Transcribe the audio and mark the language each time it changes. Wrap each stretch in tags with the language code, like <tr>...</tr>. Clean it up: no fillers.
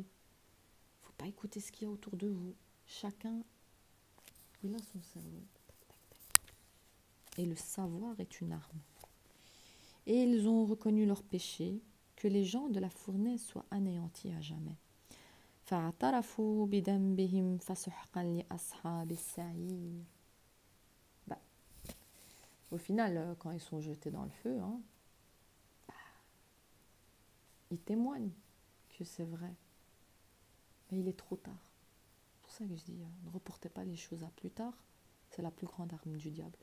<fr>Il ne faut pas écouter ce qu'il y a autour de vous. Chacun, il a son cerveau. Et le savoir est une arme. Et ils ont reconnu leur péché, que les gens de la fournaise soient anéantis à jamais.</fr> <ar>فاعترفوا بذنبهم فسحقا لأصحاب السعير.</ar> <fr>Bah, au final, quand ils sont jetés dans le feu, hein, bah, ils témoignent que c'est vrai. Mais il est trop tard. C'est pour ça que je dis, ne reportez pas les choses à plus tard. C'est la plus grande arme du diable.</fr>